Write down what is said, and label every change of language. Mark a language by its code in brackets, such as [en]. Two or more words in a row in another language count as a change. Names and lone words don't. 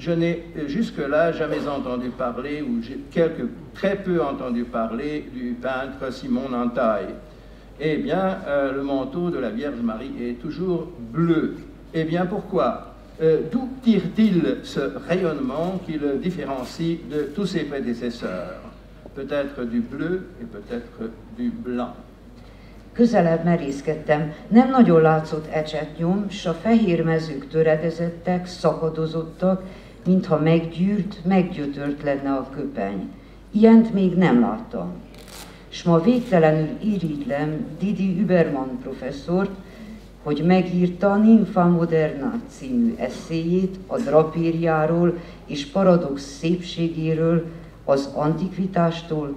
[fr] je n'ai jusque-là jamais entendu parler, ou très peu entendu parler du peintre Simon Nantaille. Eh bien, le manteau de la Vierge Marie est toujours bleu. Eh bien, pourquoi? D'où tire-t-il ce rayonnement qui le différencie de tous ses prédécesseurs? Peut-être du bleu et peut-être du blanc. [hu] Közelebb merészkedtem, nem nagyon látszott ecsetnyom, s a fehér mezők töredezettek, szakadozottak, mintha meggyűrt, meggyötört lenne a köpeny. Ilyent még nem láttam. S ma végtelenül irigylem Didi Übermann professzort, hogy megírta Nympha Moderna című eszéjét a drapériáról és paradox szépségéről az antikvitástól